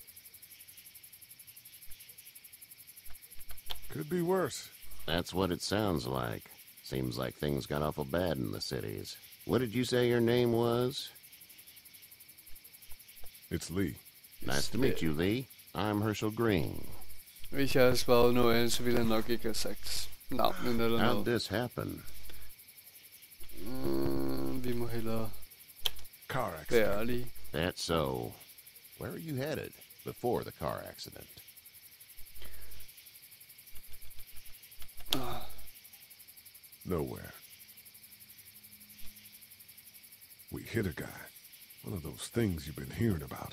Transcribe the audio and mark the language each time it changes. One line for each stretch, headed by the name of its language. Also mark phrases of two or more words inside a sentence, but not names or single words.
English: Could be worse. That's what it sounds like. Seems like things got awful bad in the cities. What did you say your name was? It's Lee. Nice to meet you, Lee. I'm Herschel Green.
Danish: Hvis jeg havde svaret noget andet, så ville jeg nok ikke have sagt navnet eller
English: How'd
Danish: noget.
English: this happen?
Danish: Vi må hellere
English: Car
Danish: være
English: accident.
Danish: ærlige.
English: That's so. Where are you headed before the car accident? Nowhere. We hit a guy. One of those things you've been hearing about.